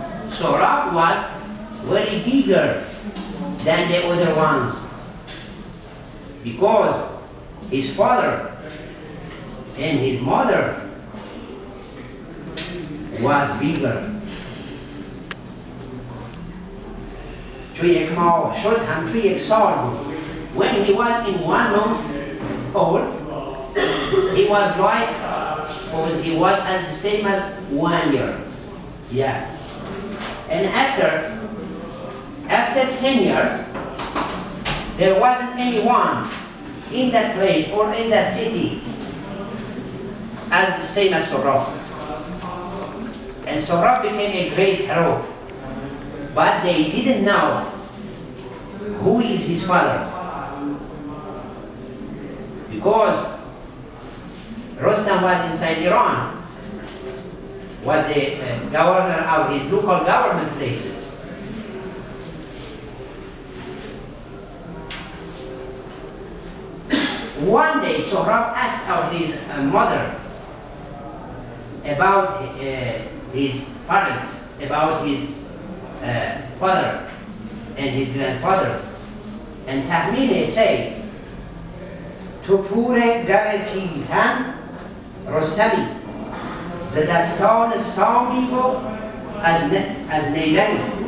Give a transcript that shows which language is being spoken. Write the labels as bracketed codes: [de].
[en] Sohrab was very bigger than the other ones because his father and his mother was bigger. [fa] چو یک ماه شد همچو یک سال بود. [en] When he was in 1 month old, he was like, or he was as the same as 1 year. Yeah. And after 10 years, there wasn't anyone in that place or in that city as the same as Sohrab. And Sohrab became a great hero. But they didn't know who is his father. Because Rostam was inside Iran, was the governor of his local government places. One day, Sohrab asked of his mother about his parents, about his father and his grandfather. And Tahmini said, [fa] تو پور گر پیلتن رستمی ز دستان سامی و از نیلنی.